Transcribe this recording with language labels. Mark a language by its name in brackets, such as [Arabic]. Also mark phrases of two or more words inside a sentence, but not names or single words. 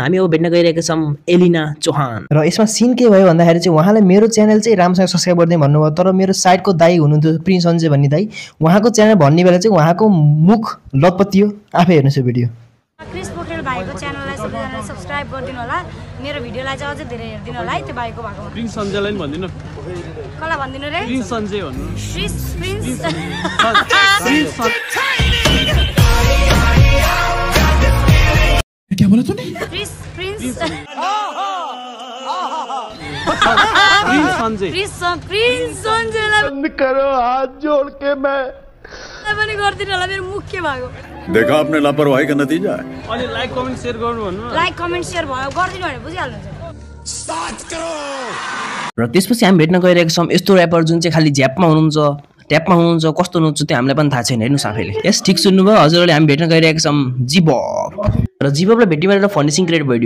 [Nepali] हामी अब भेट्न गइरहेका छौं एलिना चौहान। र यसमा सीन के भयो भन्दाखेरि चाहिँ उहाँले मेरो च्यानल चाहिँ राम्रोसँग सब्स्क्राइब गर्दै भन्नुभयो, तर मेरो साइडको दाइ हुनुहुन्थ्यो प्रिन्स सञ्जय भन्ने दाइ, उहाँको च्यानल भन्ने बेला चाहिँ उहाँको मुख लतपतियो। आफै हेर्नुस् यो भिडियो। क्रिस पोखरेल भाइको च्यानललाई सबैजनाले सब्स्क्राइब गरिदिनु होला, मेरो भिडियोलाई चाहिँ अझै धेरै हेरिदिनु होला है। त्यो भाइको भएको प्रिन्स सञ्जयलाई नि भनिदिनु। कसलाई भनिदिनु रे? प्रिन्स सञ्जय भन्नु। [Hindi] क्या बोला तूने? [Nepali] प्रिन्स सञ्जयलाई [Hindi] बंद करो हाथ जोड़ के मैं [Nepali] पनि गरिदिनु होला, मेरो मुख के भएको। [Hindi] देखा आपने लापरवाही का नतीजा है। [Nepali] अनि [English] like comment share [Nepali] गर्नु भन्नु। [English] like comment share [Nepali] भयो गरिदिनु भने बुझिहाल्नुहुन्छ। र त्यसपछि हामी भेट्न गइरहेका छौं यस्तो र्यापर जुन चाहिँ खाली झ्यापमा हुनुहुन्छ, ट्यापमा हुनुहुन्छ, कस्तो हुनुहुन्छ त्यो हामीलाई पनि थाहा छैन। हेर्नुस् आफैले। यस ठीक सुन्नुभयो हजुरले। हामी भेट्न गइरहेका छौं जिबब र जिबबलाई भेट्ने बेला [English] funny thing create video.